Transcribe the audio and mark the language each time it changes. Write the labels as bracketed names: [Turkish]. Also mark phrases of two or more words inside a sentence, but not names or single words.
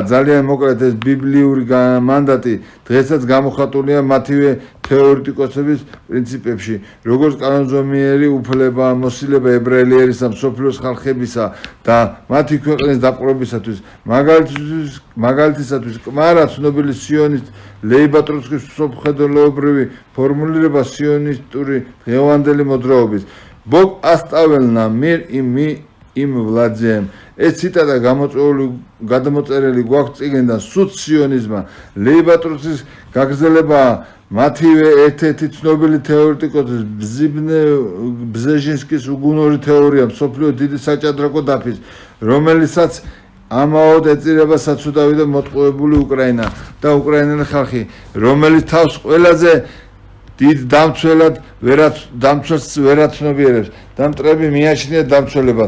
[Georgian] ძალიან მოკლედ ეს ბიბლიური მანდატი დღესაც გამოხატულია მათივე თეორეტიკოსების პრინციპებში, როგორც კანონზომიერი უფლება მოსილება ებრაელი ერისა მსოფლიოს ხალხებისა და მათი ქვეყნის დაპყრობისათვის, მაგალითისათვის კმარა ცნობილი სიონისტ ლეიბა ტროცკის მსოფლმხედველობრივი ფორმულირება სიონისტური დღევანდელი მოძრაობის. [Russian] Бог оставил нам мир и мы им владеем. [Georgian] ეს ციტატა გადამოწერილი გვაქვს წიგნიდან სუც სიონიზმა. ლეიბა ტროცკის გაგრძელება მათივე ერთ-ერთი ცნობილი თეორეტიკოსის ბზეჟინსკის უგუნური თეორია მსოფლიო დიდი საჭადრაკო დაფის, რომელიცაც ამაოდ ეწირება საცუდავი და მოტყუებული უკრაინა და უკრაინელი ხალხი, რომელიც თავს ყველაზე დიდ დამცველს ვერაცნობიერებს და მტრები მიაჩნია დამცველებად.